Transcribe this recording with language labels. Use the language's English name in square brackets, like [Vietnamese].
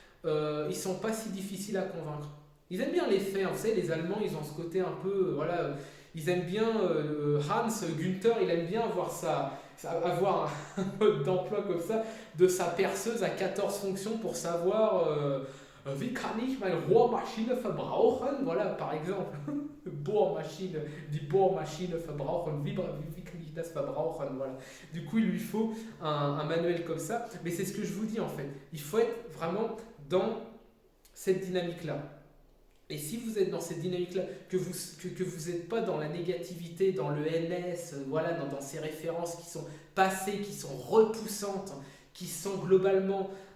[French] Ils ne sont pas si difficiles à convaincre. Ils aiment bien les faits. Vous savez, les Allemands, ils ont ce côté un peu... voilà, ils aiment bien... Hans Günther, il aime bien avoir un mode d'emploi comme ça, de sa perceuse à 14 fonctions pour savoir... [German] Wie kann ich meine Rohrmaschine verbrauchen? [French] Voilà, par exemple. [German] Die Bohrmaschine verbrauchen. Wie kann ich das verbrauchen? [French] Voilà. Du coup, il lui faut un manuel comme ça. Mais c'est ce que je vous dis en fait. Il faut être vraiment dans cette dynamique-là. Et si vous êtes dans cette dynamique-là, que vous n'êtes pas dans la négativité, dans le NS, voilà, dans ces références qui sont passées, qui sont repoussantes, qui sont globalement...